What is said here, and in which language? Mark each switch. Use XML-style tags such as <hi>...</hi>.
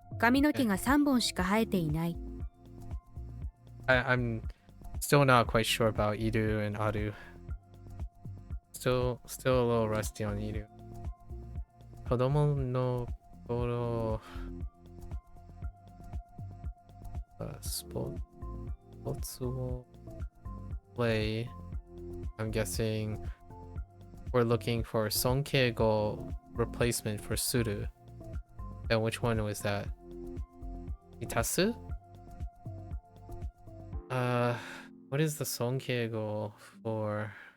<ja>髪の毛が3本しか生えていない。</ja> <en>I'm still not quite sure about iru and aru. Still a little rusty on iru.</en> <ja>子供の頃、スポーツを</ja> <en>play. I'm guessing we're looking for sonkeigo replacement for suru. And which one was that? Itasu? What is the sonkeigo for?</en>